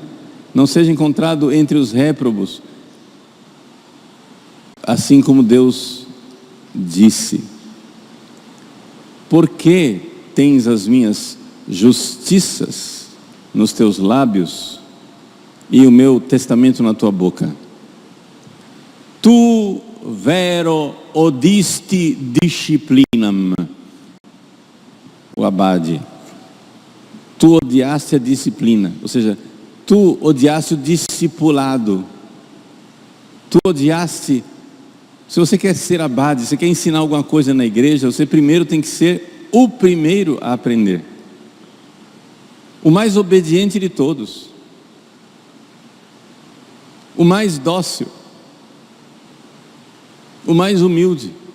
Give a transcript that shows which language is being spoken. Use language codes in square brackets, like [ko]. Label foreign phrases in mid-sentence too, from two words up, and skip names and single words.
[pt] Não seja encontrado entre os réprobos, assim como Deus disse: por que tens as minhas justiças nos teus lábios e o meu testamento na tua boca? [la] Tu vero odisti disciplinam. [pt] O abade, tu odiaste a disciplina, ou seja, tu odiaste o discipulado, tu odiaste. Se você quer ser abade, você quer ensinar alguma coisa na igreja, você primeiro tem que ser o primeiro a aprender, o mais obediente de todos, o mais dócil, o mais humilde.